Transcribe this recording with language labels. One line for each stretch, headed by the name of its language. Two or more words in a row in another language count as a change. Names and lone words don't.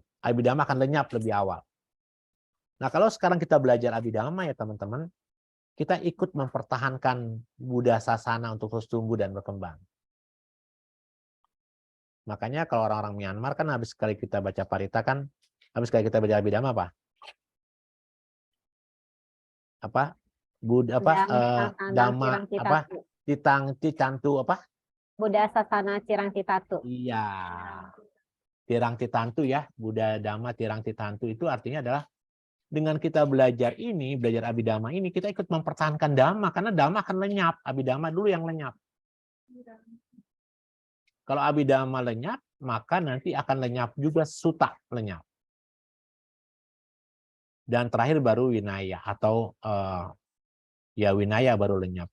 Indonesian: Abhidhamma akan lenyap lebih awal. Nah, kalau sekarang kita belajar Abhidhamma ya teman-teman, kita ikut mempertahankan
Pali: Buddha Sasana
Indonesian: untuk terus tumbuh dan berkembang. Makanya kalau orang-orang Myanmar kan habis sekali kita baca Parita kan, habis sekali kita baca Abhidhamma apa? Dhamma apa? Titantu apa?
Pali: Buddha Sasana Cirang Titatu.
Indonesian: Iya.
Pali: Tirang Titantu
Indonesian: ya,
Pali: Buddha Dhamma Tirang Titantu
Indonesian: itu artinya adalah dengan kita belajar ini, belajar Abhidhamma ini, kita ikut mempertahankan Dhamma karena Dhamma akan lenyap, Abhidhamma dulu yang lenyap. Kalau Abhidhamma lenyap, maka nanti akan lenyap juga Sutta lenyap. Dan terakhir baru Vinaya atau ya Vinaya baru lenyap.